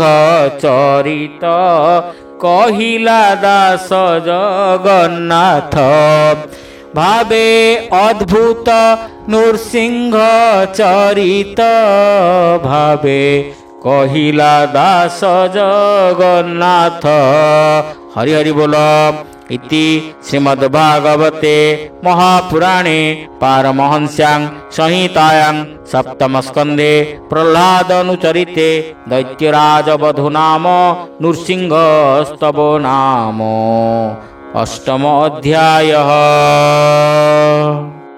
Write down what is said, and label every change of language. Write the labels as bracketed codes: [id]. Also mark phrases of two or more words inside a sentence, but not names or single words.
[or] ଚରିତ କହିଲା ଦାସ ଜଗନ୍ନାଥ ଭାବେ ଅଦ୍ଭୁତ ନୃସିଂହ ଚରିତ ଭାବେ କହିଲା ଦାସ ଜଗନ୍ନାଥ ହରି ହରି ବୋଲ [sa] इति श्रीमद्भागवते महापुराणे पारमहंस्यां संहितायां सप्तमस्कन्धे प्रह्लादनुचरिते दैत्यराजवधू नाम नृसिंहस्तवो नाम अष्टमोऽध्यायः।